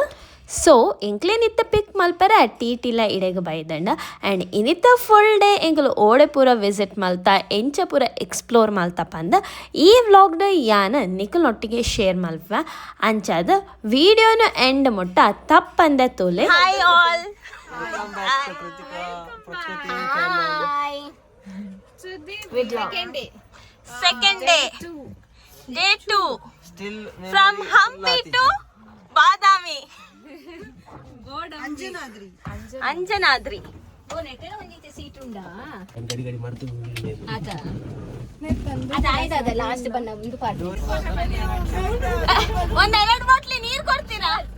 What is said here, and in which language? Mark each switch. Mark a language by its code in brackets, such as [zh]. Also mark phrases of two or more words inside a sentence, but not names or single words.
[tcy] ಸೊ ಎಂಕ್ಲೇನಿತ್ತ ಪಿಕ್ ಮಲ್ಪರ ಟೀಟಿಲ ಇಡೆಗೆ ಬೈದಂಡ ಆ್ಯಂಡ್ ಇನಿತ [en] full day [tcy] ಎಂಕಲು ಓಡೆ ಪೂರ ವಿಸಿಟ್ ಮಲ್ತಾ ಎಂಚ ಪೂರ ಎಕ್ಸ್ಪ್ಲೋರ್ ಮಲ್ತಪ್ಪ ಅಂದ ಈ ವ್ಲಾಗ್ಡ ಯಾನ ನಿಕಲ್ನೊಟ್ಟಿಗೆ ಶೇರ್ ಮಲ್ವ ಅಂಚಾದ ವಿಡಿಯೋನ ಎಂಡ್ ಮುಟ್ಟ ತಪ್ಪಂದೆ ತೋಲೆ. [en] hi all, second day day 2 still from Hampi to Badami ಅಂಜನಾದ್ರಿ [tcy] ಓ ನೆಟ್ಟೆ ಒಂದಿತ್ತೆ ಸೀಟ್ ಉಂಡಾ ಗಡಿ ಗಡಿ ಮರ್ತು ಆತ ಅದಾಯ್ತದ ಲಾಸ್ಟ್ ಬನ್ನ ಒಂದು ಪಾರ್ಟಿ [kn] ಒಂದ್ 2 ಬಾಟ್ಲಿ ನೀರು ಕೊಡ್ತೀರಾ?